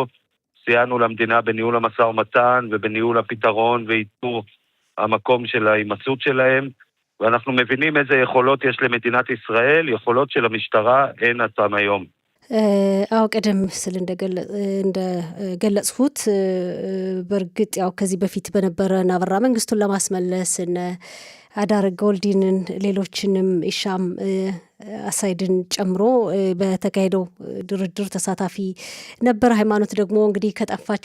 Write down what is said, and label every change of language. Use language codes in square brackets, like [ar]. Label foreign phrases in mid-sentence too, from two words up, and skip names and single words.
[he] סייענו למדינה בניהול המשא ומתן ובניהול הפתרון ואיתור המקום של ההימצאות שלהם, ואנחנו מבינים איזה יכולות יש למדינת ישראל, יכולות של המשטרה אין עתם היום. [am] አዎ ቀደም ስል እንደገለጽሁት በርግጥ ያው ከዚህ በፊት በነበረ አበራ መንግስቱን ለማስመለስ አዳር ጎልዲንን ሌሎችንም ኢሻም አሳይድን ጨምሮ በተካሄደው ድርድር ተሳታፊ ነበር። ሃይማኖት ደግሞ እንግዲህ ከጠፋች